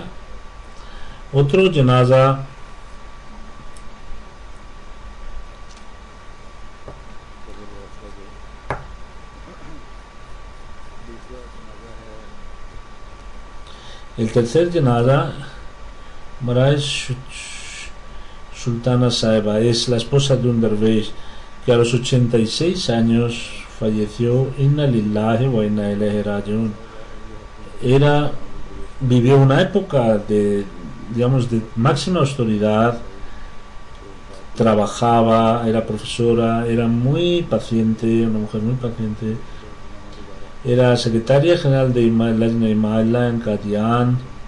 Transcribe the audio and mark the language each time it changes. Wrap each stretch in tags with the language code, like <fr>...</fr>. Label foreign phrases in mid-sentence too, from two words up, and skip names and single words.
<es>Otro janaza el tercer janaza, Maharaj Sultana Saheba, es la esposa de un dervish que a los 86 años falleció.</es> <ar>إنا لله وإنا إليه راجعون.</ar> <es>Vivió una época de máxima austeridad. Trabajaba, era profesora, era muy paciente, una mujer muy paciente. Era secretaria general de Himalaya en Kadian.</es>